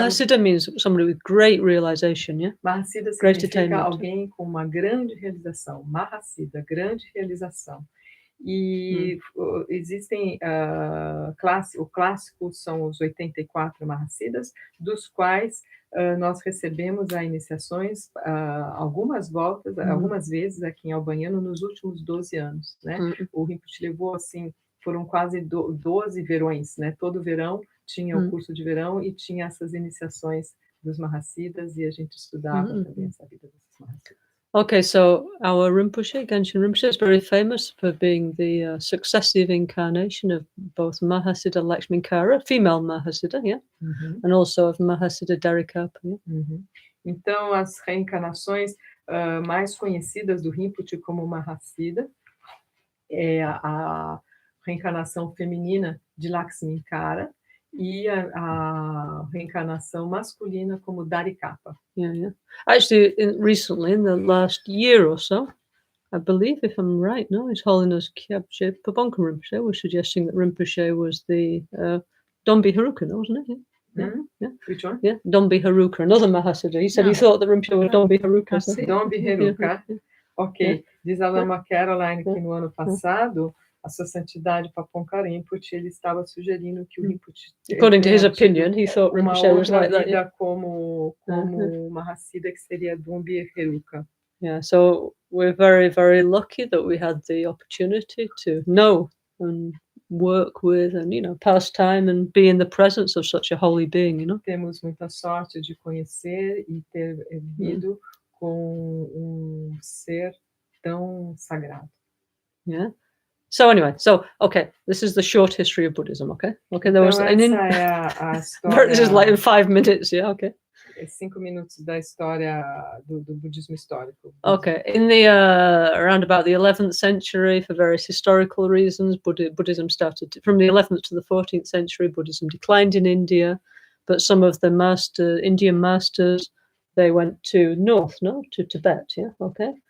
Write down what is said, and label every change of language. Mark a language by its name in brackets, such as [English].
[English] Mahasiddha means somebody with great realization, yeah? Mahasiddha Great [Portuguese] significa [English] attainment. [Portuguese] alguém com uma grande realização. Mahasiddha, grande realização. E existem o clássico são os 84 Mahasiddhas, dos quais nós recebemos as iniciações algumas vezes aqui em Albaniano nos últimos 12 anos, né? O Rinpoche levou, assim, foram quase 12 verões, né? Todo verão tinha o curso de verão e tinha essas iniciações dos Mahasiddhas e a gente estudava também essa vida desses Mahasiddhas. [English] Okay, so our Rinpoche, Gangchen Rinpoche, is very famous for being the successive incarnation of both Mahasiddha Lakshminkara, female Mahasiddha, yeah, and also of Mahasiddha Darikapa. Yeah? [Portuguese] Então, as reencarnações mais conhecidas do Rinpoche como Mahasiddha é a reencarnação feminina de Lakshminkara e a reencarnação masculina como Darikapa. [English] Yeah. Actually, recently, in the last year or so, I believe, if I'm right, no, His Holiness Kyabje Pabonka Rinpoche was suggesting that Rinpoche was the Dombi Haruka, wasn't it? Yeah. Which one? Yeah, Dombi Haruka, another Mahasiddha. He said he thought that Rinpoche was Dombi Haruka. So. Dombi Haruka. Ok. [Portuguese] Diz a Lama Caroline que no ano passado, a sua santidade Paponka Rinpoche, ele estava sugerindo que o Rinpoche... [English] According to his opinion, he thought Rinpoche was like that. Yeah. [Portuguese] como Mahasiddha, que seria Dombi Haruka. [English] Yeah, so we're very, very lucky that we had the opportunity to know and work with and, pass time and be in the presence of such a holy being, [Portuguese] Temos muita sorte de conhecer e ter vivido com ser tão sagrado. [English] Yeah. So anyway, okay, this is the short history of Buddhism, okay? Okay, there was [Portuguese] essa é a história... [English] This is like in 5 minutes, yeah, okay. [Portuguese] 5 minutos da história do budismo histórico. [English] Okay, in the around about the 11th century, for various historical reasons, Buddhism started from the 11th to the 14th century. Buddhism declined in India, but some of the Indian masters, they went to to Tibet, yeah, okay.